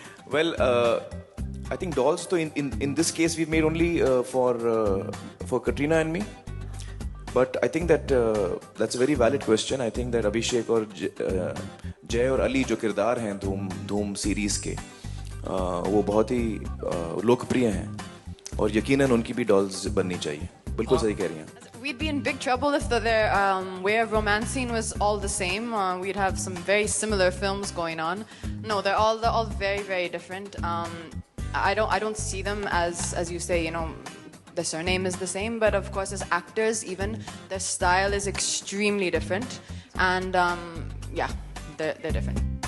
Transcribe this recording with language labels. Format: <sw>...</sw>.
<en>Well, I think dolls, though, in this case, we've made only for Katrina and me. But I think that that's a very valid question. I think that</en> <hi>Abhishek और जय और अली जो किरदार हैं धूम series के वो बहुत ही लोकप्रिय हैं और यकीनन उनकी भी डॉल्स बननी चाहिए. बिल्कुल सही कह रही हैं.</hi> <en>We'd be in big trouble if their way of romance scene was all the same. We'd have some very similar films going on. No, they're all very, very different. I don't see them as you say, you know, the surname is the same, but of course as actors even their style is extremely different, and yeah, they're different.</en>